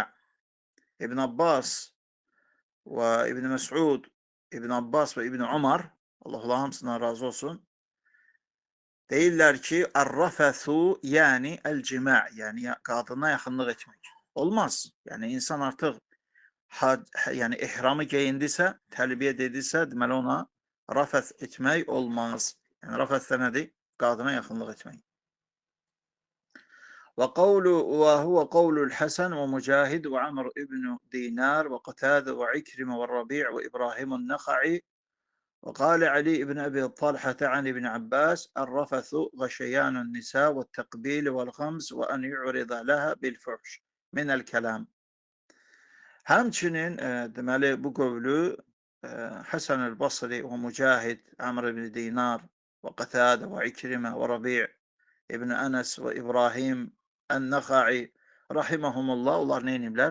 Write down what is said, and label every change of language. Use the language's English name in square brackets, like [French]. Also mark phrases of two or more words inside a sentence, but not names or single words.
[Azerbaijani] İbn Abbas və ibn Məs'ud, ibn Abbas və ibn Umar, Allah hamısından razı olsun, deyirlər ki, ər-rəfəsu, yəni əl-cimə', yəni qadına yaxınlıq etmək. Olmaz. Yəni insan artıq yəni ehramı geyindisə, təlbiyə dedisə, deməli ona rəfəs etmək olmaz. Yəni rəfəs də nədir? Qadına yaxınlıq etmək. [Arabic] وهو قول الحسن ومجاهد وعمر ابن دينار وقتادة وعكرمة والربيع وإبراهيم النخعي. وقال علي بن أبي طلحة عن ابن عباس الرفث غشيان النساء والتقبيل والغمز وأن يعرض لها بالفحش من الكلام. [Azerbaijani] Həmçinin deməli bu qövlü Həsən el-Basri və Mücahid, Amr ibn Dinar və Qatadə və İkrimə və Rabi' ibn Ənəs və İbrahim Ən-Nəxai rahiməhumullah, onlar nə ediblər?